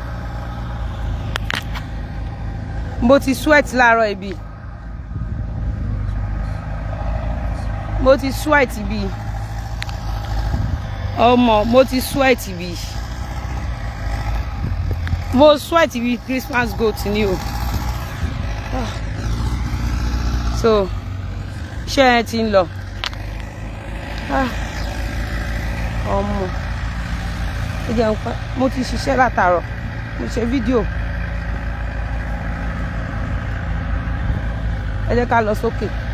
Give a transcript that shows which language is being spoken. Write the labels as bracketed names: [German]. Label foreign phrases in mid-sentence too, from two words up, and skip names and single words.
[Yoruba] Mo ti sweat láàárọ̀ ibi. Mo ti sweat ibi. Ọmọ mo ti sweat ibi. Mo sweat ibi [English] Christmas goat [Yoruba] ni o. So, iṣẹ́ yẹn ti ń lọ. Ọmọ ẹ jẹun pa mo ti ṣiṣẹ́ látàárọ̀ mo ṣe fídíò ẹ jẹ́ ká lọ sókè